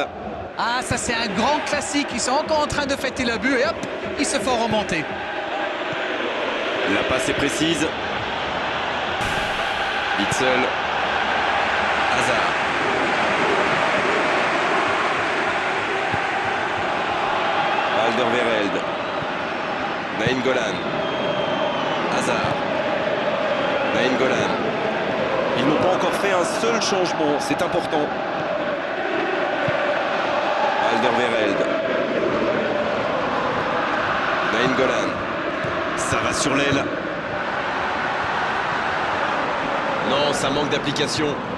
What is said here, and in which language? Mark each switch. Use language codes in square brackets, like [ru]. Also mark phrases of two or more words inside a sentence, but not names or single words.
[fr] Ah, ça c'est un grand classique. Ils sont encore en train de fêter le but et hop, ils se font remonter. La passe est précise. Witsel. Hazard. Alderweireld. Nainggolan. Hazard. Nainggolan. Ils n'ont pas encore fait un seul changement, c'est important. Alderweireld. Nainggolan. Ça va sur l'aile. Non, ça manque d'application.